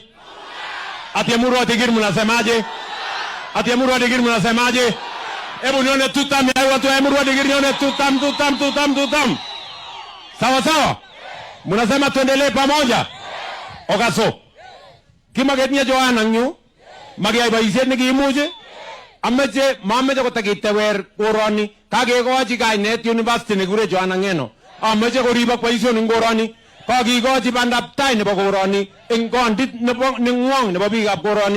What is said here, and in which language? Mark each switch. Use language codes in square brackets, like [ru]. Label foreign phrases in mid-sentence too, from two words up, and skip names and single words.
[sw] Ati Emurua Digiri mnasemaje? Ati Emurua Digiri mnasemaje? Hebu nione tutam ya watu wa Emurua Digiri, nione tutam. Sawa. Mnasema tuendelee pamoja. [kln] Okaso. Kimagetnya Joana nyu. Magyai boisiet nekiimuje. Mameche kotakitewer koroni. Kakekochi kainet university nekure Joana Ngeno. Ameche koribok boisionik koroni. Kakikochi bandap tai nebo koroni eng kondit nebo nengwong nebo biikab koroni.